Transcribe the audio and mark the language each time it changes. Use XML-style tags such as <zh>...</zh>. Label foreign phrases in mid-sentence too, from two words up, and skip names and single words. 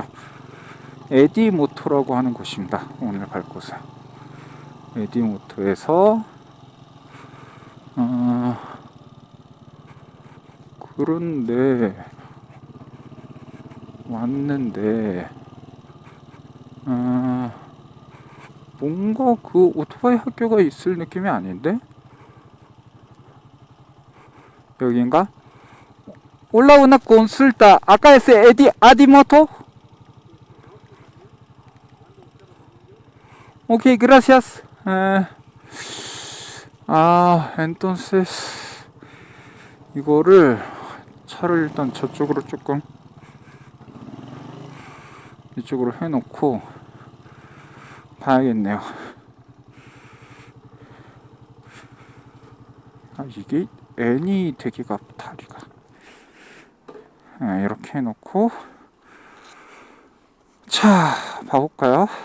<ko>에디모토라고 하는 곳입니다. 오늘 갈 곳은 에디모토에서 그런데 왔는데 뭔가 그 오토바이 학교가 있을 느낌이 아닌데? 여긴가?</ko> <es>Hola, una consulta. ¿Acá es Adimoto? Ok, gracias.</es> <ko>entonces 이거를 차를 일단 저쪽으로 조금 이쪽으로 해놓고 봐야겠네요. 이게 N이 되기가 다리가 이렇게 해놓고, 자 봐볼까요?</ko>